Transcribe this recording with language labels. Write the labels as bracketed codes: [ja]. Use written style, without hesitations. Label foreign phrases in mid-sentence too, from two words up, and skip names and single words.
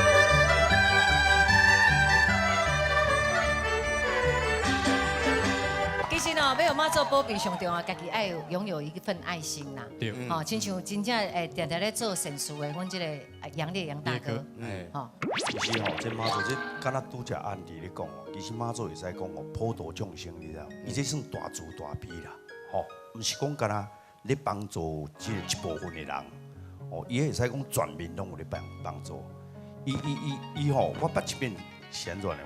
[nan] 其实呢，要有妈祖保庇上重要，家己爱拥有一份爱心啦。对。吼，亲像真正常常咧做善事的，阮即个杨烈杨大哥。吼。其实吼，这妈祖这敢若拄只案例咧讲哦，其实妈祖会使讲哦，普度众生，你知道？伊这算大慈大悲啦，吼，毋是讲敢若咧帮助即一部分的人，哦，伊会使讲全面拢有咧帮助。伊吼，我捌一遍是安怎呢？